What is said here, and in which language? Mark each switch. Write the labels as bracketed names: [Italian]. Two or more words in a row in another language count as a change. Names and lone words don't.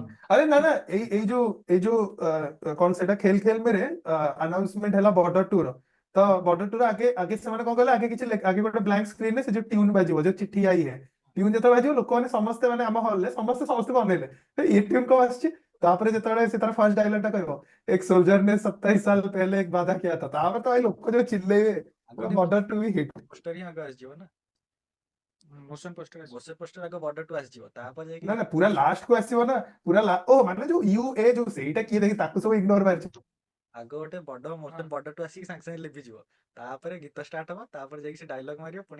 [Odia] ଆରେ ନା ନା ଏଇ ଯୋଉ କଣ ସେଟା ଖେଲ ଖେଲ ମେରେ ଆନାଉନ୍ସମେଣ୍ଟ ହେଲା ବର୍ଡର ଟୁ ର। ତ ବର୍ଡର ଟୁ ର ଆଗେ ଆଗେ ସେମାନେ କଣ କହିଲେ, ଆଗେ କିଛି ଆଗେ ଗୋଟେ ବ୍ଲାଙ୍କ ସ୍କ୍ରିନରେ ସେ ଯୋଉ ଟ୍ୟୁନ୍ ବାଜିବ, ଯୋଉ ଚିଠି ଆଇ ହେ ଟ୍ୟୁନ୍ ଯେତେବେଳେ ବାଜିବ ଲୋକମାନେ ସମସ୍ତେ ମାନେ ଆମ ହଲରେ ସମସ୍ତେ ସମସ୍ତଙ୍କୁ ଅନେଇଲେ ଏ ଟ୍ୟୁନ୍ କଣ ଆସିଛି। ତାପରେ ଯେତେବେଳେ ସେ ତାର ଫାର୍ଷ୍ଟ ଡାଇଲଗ ଟା କହିବ, [Hindi] ଏକ सोल्जर ने 27 साल पहले एक वादा किया था, [Odia] ତାପରେ ତ ଭାଇ ଲୋକ ଯୋଉ ଚିଲ୍ଲେଇବେ ପୁରା ବର୍ଡର ଟୁ ବି ହିଟ୍। ପୋଷ୍ଟର ହିଁ ଆଗ ଆସିଯିବ ନା, ମୋଶନ ପୋଷ୍ଟର ଆସିବ। ମୋଶନ ପୋଷ୍ଟର ଆଗ ବର୍ଡର ଟୁ ଆସିଯିବ, ତାପରେ ଯାଇକି ନା ନା ପୁରା ଲାଷ୍ଟ କୁ ଆସିବ ନା, ପୁରା ଓ ମାନେ ଯୋଉ ୟୁ ଏ ଯୋଉ ସେଇଟା କିଏ ଦେଖି ତାକୁ ସବୁ ଇଗ୍ନୋର ମାରିଛି। ଆଗ ଗୋଟେ ବଡ ମୋଶନ ବର୍ଡର ଟୁ ଆସିକି ସାଙ୍ଗେ ସାଙ୍ଗେ ଲିଭିଯିବ, ତାପରେ ଗୀତ ଷ୍ଟାର୍ଟ ହବ, ତାପରେ ଯାଇକି ସେ ଡାଇଲଗ ମାରିବ, ପୁଣି